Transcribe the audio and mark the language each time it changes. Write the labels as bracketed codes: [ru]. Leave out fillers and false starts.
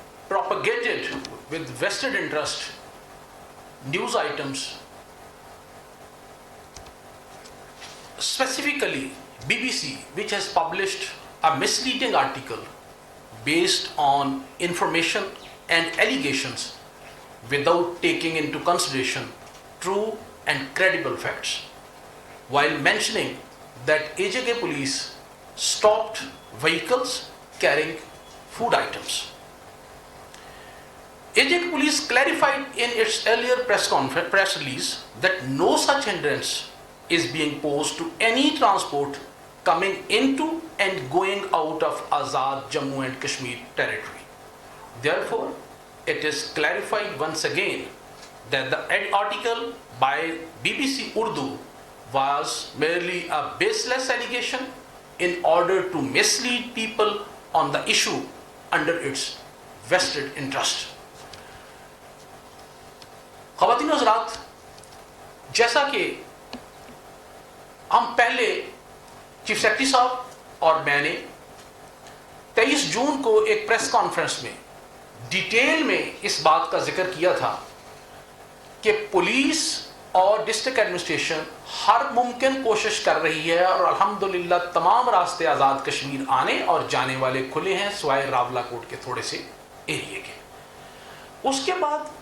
[en] propagated with vested interest news items, specifically BBC, which has published a misleading article based on information and allegations without taking into consideration true and credible facts, while mentioning that AJK police stopped vehicles carrying food items. AJK police clarified in its earlier press release that no such hindrance is being posed to any transport coming into and going out of Azad Jammu and Kashmir territory. Therefore, it is clarified once again that the article by BBC Urdu was merely a baseless allegation in order to mislead people on the issue under its vested interest. [ur] خواتین و حضرات، جیسا کہ ہم پہلے chief secretary صاحب اور میں نے 23 جون کو ایک پریس کانفرنس میں ڈیٹیل میں اس بات کا ذکر کیا تھا کہ پولیس اور ڈسٹرکٹ ایڈمنسٹریشن ہر ممکن کوشش کر رہی ہے، اور الحمدللہ تمام راستے آزاد کشمیر آنے اور جانے والے کھلے ہیں سوائے راولا کوٹ کے تھوڑے سے ایریے کے۔ اس کے بعد